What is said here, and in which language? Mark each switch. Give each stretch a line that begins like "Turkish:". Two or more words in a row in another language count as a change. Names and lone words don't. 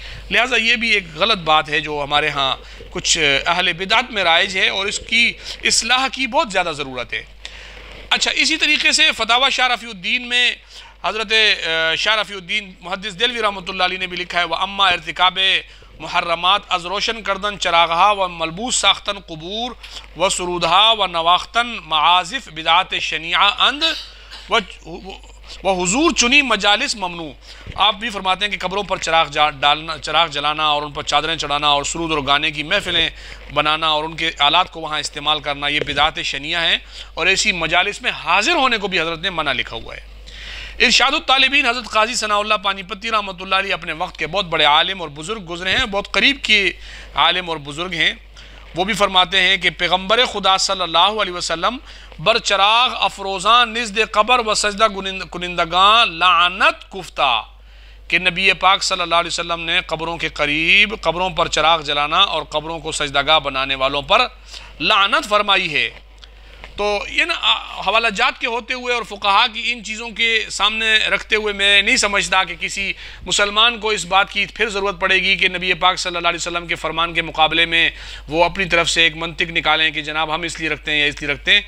Urdu: لہٰذا یہ بھی ایک غلط بات ہے جو ہمارے ہاں کچھ اہل بدعت میں رائج ہے، اور اس کی اصلاح کی بہت زیادہ ضرورت ہے۔ اچھا، اسی طریقے سے فتاوی شاہ رفیع الدین میں حضرت شاہ رفیع الدین محدث دہلوی رحمۃ اللہ علیہ نے بھی لکھا ہے
Persian: وَأَمَّا ارتکاب محرمات از روشن کردن چراغہا و ملبوس ساختن قبور و سرودہا و نواختن معازف بدعات شنیعہ اند و حضور چنی مجالس ممنوع۔
Urdu: آپ بھی فرماتے ہیں کہ قبروں پر چراغ جلانا اور ان پر چادریں چڑھانا اور سرود اور گانے کی محفلیں بنانا اور ان کے آلات کو وہاں استعمال کرنا یہ بدعات شنیعہ ہیں، اور ایسی مجالس میں حاضر ہونے کو بھی حضرت نے منع لکھا ہوا ہے۔ ارشاد الطالبین حضرت قاضی ثناء اللہ پانی پتی رحمۃ اللہ علیہ اپنے وقت کے بہت بڑے عالم اور بزرگ گزرے ہیں، بہت قریب کے عالم اور بزرگ ہیں، وہ بھی فرماتے ہیں کہ
Persian: پیغمبر خدا صلی اللہ علیہ وسلم بر چراغ افروزان نزد قبر و سجدہ کنندگان لعنت گفتہ،
Urdu: کہ نبی پاک صلی اللہ علیہ وسلم نے قبروں کے قریب قبروں پر چراغ جلانا اور قبروں کو سجدہ بنانے والوں پر لعنت فرمائی ہے۔ تو یہ حوالہ جات کے ہوتے ہوئے اور فقہا کی ان چیزوں کے سامنے رکھتے ہوئے میں نہیں سمجھتا کہ کسی مسلمان کو اس بات کی پھر ضرورت پڑے گی کہ نبی پاک صلی اللہ علیہ وسلم کے فرمان کے مقابلے میں وہ اپنی طرف سے ایک منطق نکالیں کہ جناب ہم اس لیے رکھتے ہیں یا اس لیے رکھتے ہیں۔